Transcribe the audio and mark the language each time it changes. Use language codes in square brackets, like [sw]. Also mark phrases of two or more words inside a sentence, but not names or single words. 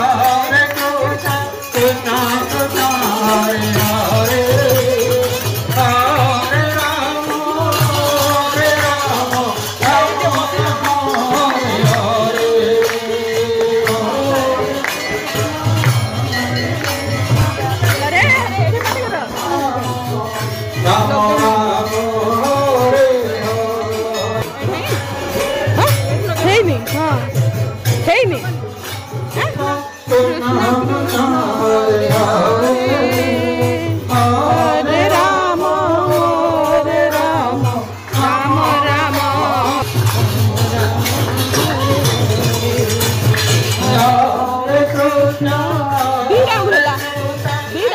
[sa] हरे कृष्ण कृष्ण कृष्ण हरे हरे हरे राम राम हरे हरे राम राम हरे [or] ହେଇନି ହଁ ହେଇନି [sa] कृष्ण कृष्ण हरे हरे हरे राम राम राम हरे कृष्ण [or] ଦିଟା ଉଡିଲା ଦିଟା